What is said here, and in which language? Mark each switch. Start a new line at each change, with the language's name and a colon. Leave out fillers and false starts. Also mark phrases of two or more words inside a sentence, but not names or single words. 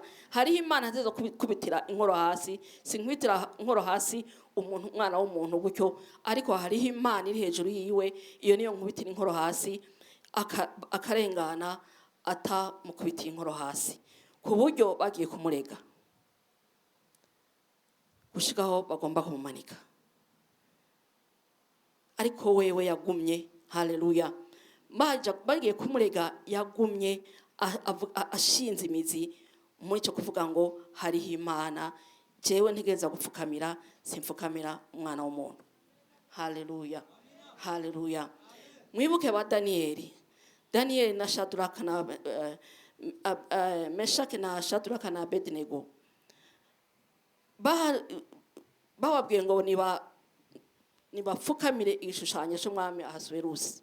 Rundi: Hariho Imana nziza kubitira inkoro hasi, sinkubitira inkoro hasi umuntu, umwana w'umuntu gutyo, ariko hariho Imana iri hejuru yiwe, iyo niyo nkubitira inkoro hasi, akarengana atamukubitiye inkoro hasi, ku buryo bagiye kumurega gushikaho bagomba kumumanika, ariko wewe yagumye, haleluya. Bagiye kumurega, yagumye ashinze imizi muri cyo kuvuga ngo hariho Imana, jewe ntegereza gupfukamira, simfukamira umwana w'umuntu, haleluya, haleluya. Mwibuke ba Daniyeli na Shadraka na Meshaki na Shadraka na Abednego, bababwiye ngo nibapfukamire igishushanyo cy'umwami Ahasuwerusi.